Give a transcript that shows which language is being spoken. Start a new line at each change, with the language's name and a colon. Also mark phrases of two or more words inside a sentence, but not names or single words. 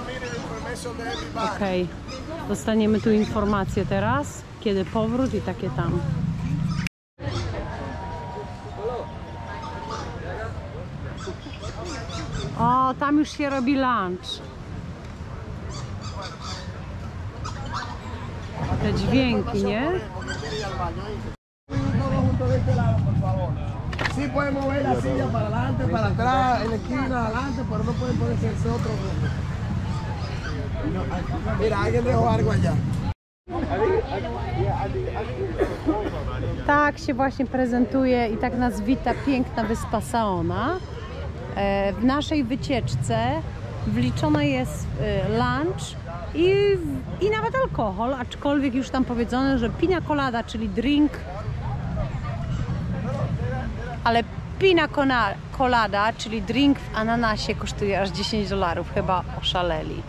Polish: Okej, dostaniemy tu informację teraz, kiedy powrót i takie tam. O, tam już się robi lunch. Te dźwięki, nie?
Spanish: Sí pueden mover la silla para adelante, para atrás, en la esquina, adelante, pero no pueden ponerse ese otro. Mira, alguien dejó algo allá.
Polish: Tak się właśnie prezentuje i tak nas wita piękna wyspa Saona. W naszej wycieczce wliczona jest lunch i nawet alkohol, aczkolwiek już tam powiedziano, że pina colada, czyli drink, ale pina colada, czyli drink w ananasie kosztuje aż $10, chyba oszaleli.